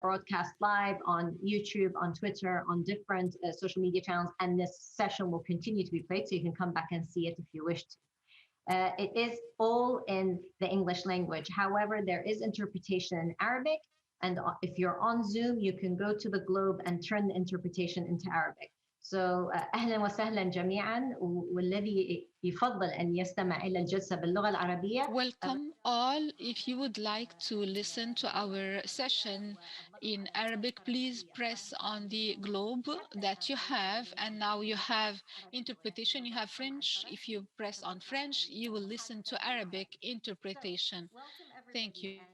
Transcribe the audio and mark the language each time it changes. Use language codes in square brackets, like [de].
[en] broadcast live on YouTube, on Twitter, on different social media channels, and this session will continue to be played, so you can come back and see it if you wish to. It is all in the English language. However, there is interpretation in Arabic, and if you're on Zoom, you can go to the globe and turn the interpretation into Arabic. [ar] So أهلا وسهلا جميعا والذي يفضل أن يستمع إلى الجلسة باللغة العربية. [en] Welcome all. If you would like to listen to our session in Arabic, please press on the globe that you have. And now you have interpretation, you have French. If you press on French, you will listen to Arabic interpretation. Thank you.